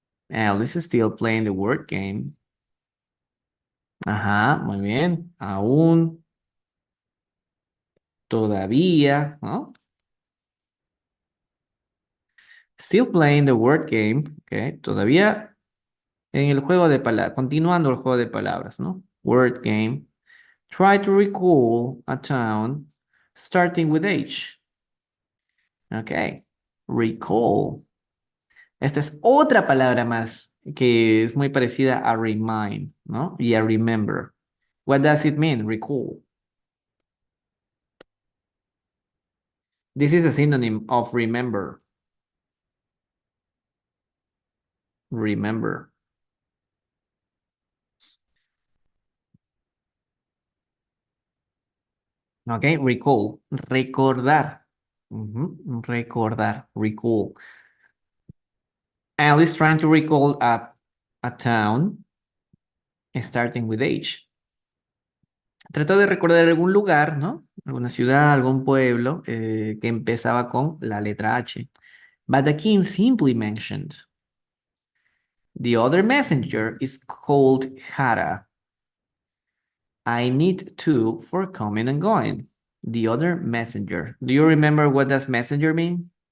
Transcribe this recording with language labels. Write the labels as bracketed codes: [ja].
[en] Alice is still playing the word game. [es] Ajá, muy bien. Aún. Todavía, ¿no? [en] Still playing the word game. [es] Okay, todavía en el juego de palabras. Continuando el juego de palabras, ¿no? [en] Word game. Try to recall a town starting with H. Ok. Recall. [es] Esta es otra palabra más que es muy parecida a remind, ¿no? Y a remember. [en] What does it mean, recall? This is a synonym of remember. Remember. Ok, recall. [es] Recordar. Recordar. [en] Recall. Alice trying to recall a town starting with H. [es] Trató de recordar algún lugar, ¿no? Alguna ciudad, algún pueblo que empezaba con la letra H. [en] But the king simply mentioned. The other messenger is called Hara. I need two for coming and going. The other messenger. Do you remember what does messenger mean?